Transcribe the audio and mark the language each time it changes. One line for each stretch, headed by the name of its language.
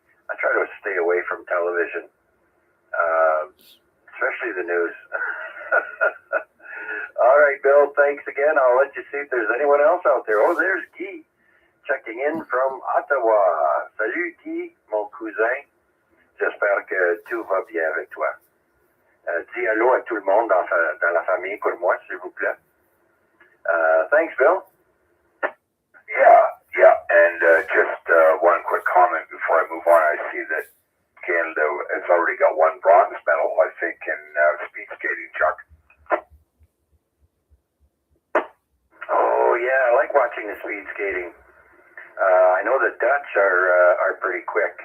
English: I try to stay away from television, especially the news. All right, Bill, thanks again. I'll let you see if there's anyone else out there. Oh, there's Guy, checking in from Ottawa.
French: Salut, Guy, mon cousin. J'espère que tout va bien avec toi. Dis allô à tout le monde dans la famille pour moi, s'il vous plaît.
English: Thanks, Bill. Yeah. And just one quick comment before I move on. I see that Canada has already got one bronze medal, I think, in speed skating, Chuck. Oh, yeah, I like watching the speed skating. I know the Dutch are pretty quick.